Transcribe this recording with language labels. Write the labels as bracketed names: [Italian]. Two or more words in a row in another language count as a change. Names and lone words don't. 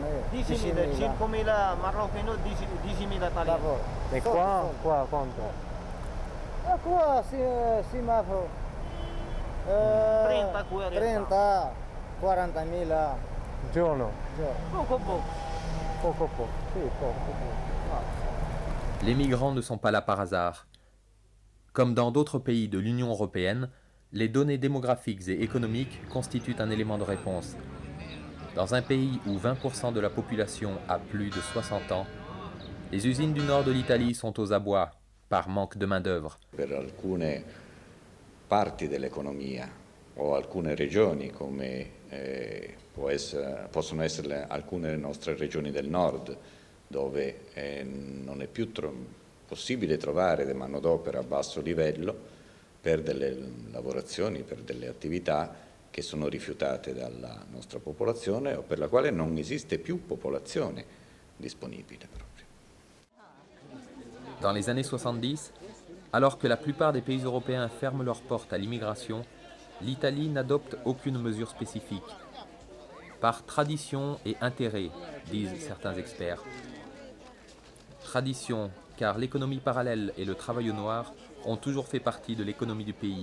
[Italian] 10.000 marocchini, 10.000 italiani. Lavoro. E qua quanto? Qua semaforo. 30, 40.000. Giorno. Poco. Sì, poco. [French] Les migrants ne sont pas là par hasard. Comme dans d'autres pays de l'Union européenne, les données démographiques et économiques constituent un élément de réponse. Dans un pays où 20% de la population a plus de 60 ans, les usines du nord de l'Italie sont aux abois par manque de main-d'œuvre. [Italian] Per alcune parti dell'economia o alcune regioni come possono essere alcune nostre regioni del nord dove non è più possibile trovare del manodopera a basso livello per delle lavorazioni, per delle attività che sono rifiutate dalla nostra popolazione o per la quale non esiste più popolazione disponibile proprio. [French] Dans les années 70, alors que la plupart des pays européens ferment leurs portes à l'immigration, l'Italie n'adopte aucune mesure spécifique. Par tradition et intérêt, disent certains experts. Tradition, car l'économie parallèle et le travail au noir ont toujours fait partie de l'économie du pays.